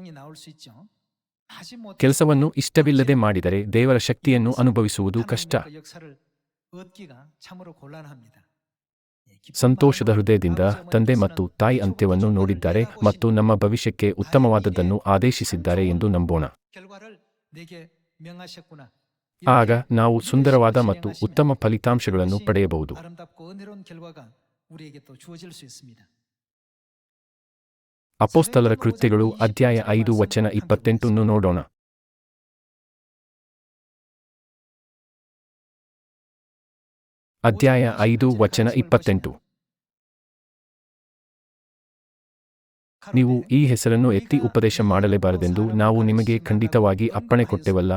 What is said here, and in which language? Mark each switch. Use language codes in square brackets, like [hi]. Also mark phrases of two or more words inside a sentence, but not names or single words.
[kn] ಕೆಲಸವನ್ನು ಇಷ್ಟವಿಲ್ಲದೆ ಮಾಡಿದರೆ ದೇವರ ಶಕ್ತಿಯನ್ನು ಅನುಭವಿಸುವುದು ಕಷ್ಟ. ಸಂತೋಷದ ಹೃದಯದಿಂದ ತಂದೆ ಮತ್ತು ತಾಯಿ ಅಂತ್ಯವನ್ನು ನೋಡಿದ್ದಾರೆ ಮತ್ತು ನಮ್ಮ ಭವಿಷ್ಯಕ್ಕೆ ಉತ್ತಮವಾದದ್ದನ್ನು ಆದೇಶಿಸಿದ್ದಾರೆ ಎಂದು ನಂಬೋಣ. [ko] 결과를 내게 명하셨구나. [kn] ಆಗ ನಾವು ಸುಂದರವಾದ ಮತ್ತು ಉತ್ತಮ ಫಲಿತಾಂಶಗಳನ್ನು ಪಡೆಯಬಹುದು. [ko] 아름답고 은혜로운 결과가 우리에게 또 주어질 수 있습니다. [kn] ಅಪೊಸ್ತಲರ ಕೃತ್ಯಗಳು ಅಧ್ಯಾಯ 5 ವಚನ 28 ನೋಡೋಣ. ಅಧ್ಯಾಯ 5 ವಚನ 28. ನೀವು ಈ ಹೆಸರನ್ನು ಎತ್ತಿ ಉಪದೇಶ ಮಾಡಲೇಬಾರದೆಂದು ನಾವು ನಿಮಗೆ ಖಂಡಿತವಾಗಿ ಅಪ್ಪಣೆ ಕೊಟ್ಟೆವಲ್ಲ.